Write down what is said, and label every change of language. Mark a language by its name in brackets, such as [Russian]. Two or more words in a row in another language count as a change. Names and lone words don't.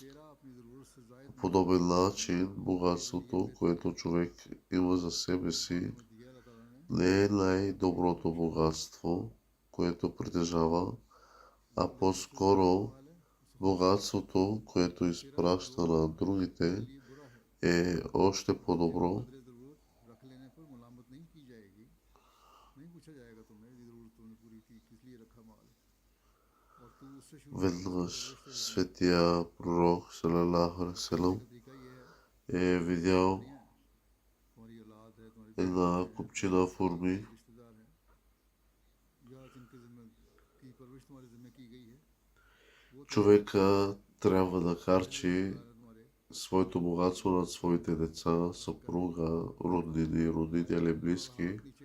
[Bulgarian] По подобен начин богатството, което човек има за себе си, не е най-доброто богатство, което притежава, а по-скоро богатството, което изпраща на другите, е още по-добро. Веднъж светия пророк [Arabic] صلى الله عليه وسلم [Bulgarian] е видял една купчина форми, човека трябва да харчи своето богатство над своите деца, съпруга, роднини, родители, близки.